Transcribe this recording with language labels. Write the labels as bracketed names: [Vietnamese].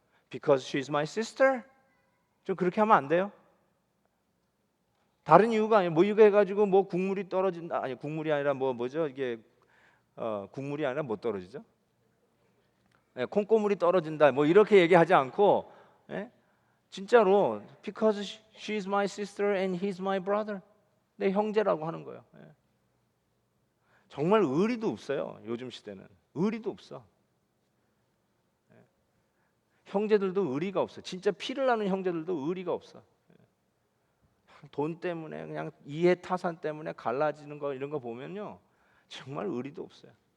[English] Because she's my sister. [Korean] 좀 그렇게 하면 안 돼요? 다른 이유가 아니에요. 뭐 이거 해가지고 뭐 국물이 떨어진다. 아니 국물이 아니라 뭐죠? 이게 국물이 아니라 뭐 떨어지죠? 예, 콩고물이 떨어진다. 뭐 이렇게 얘기하지 않고 예? 진짜로 [English] because she's my sister and he's my brother. [Korean] 내 형제라고 하는 거예요. 예. 정말 의리도 없어요. 요즘 시대는 의리도 없어. 예. 형제들도 의리가 없어. 진짜 피를 나는 형제들도 의리가 없어. 돈 때문에 그냥 이해 타산 때문에 갈라지는 거 이런 거 보면요 정말 의리도 없어요.